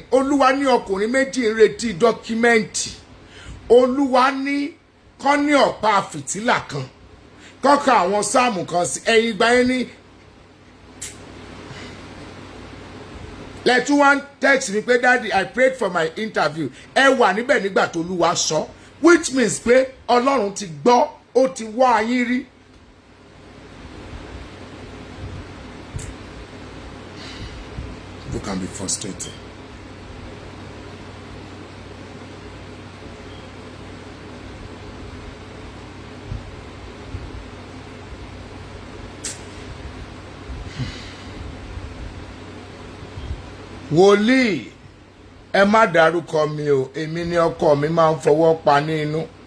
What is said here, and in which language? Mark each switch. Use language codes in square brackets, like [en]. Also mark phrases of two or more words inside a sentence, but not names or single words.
[yo] Olúwa ní ọkùnrin méjì ń retí dọ́kímẹ́ǹtì. Olúwa ní kán ní ọ̀pá fìtílà kan kọ́ka àwọn sáàmù kan sí ẹ̀yìn ìgbà yẹn ní. Lẹ́tún wá [en] text [yo] mi pé [en] daddy I prayed for my interview. [yo] Ẹ wà níbẹ̀ nígbà tó Olúwa sọ, [en] which means [yo] pé Ọlọ́run ti gbọ́, ó ti wá yín rí. [en] You can be frustrated. [yo] Wòlíì, ẹ má dárúkọ mi o, èmi ni ọkọ mi máa ń fọwọ́ pa ní inú.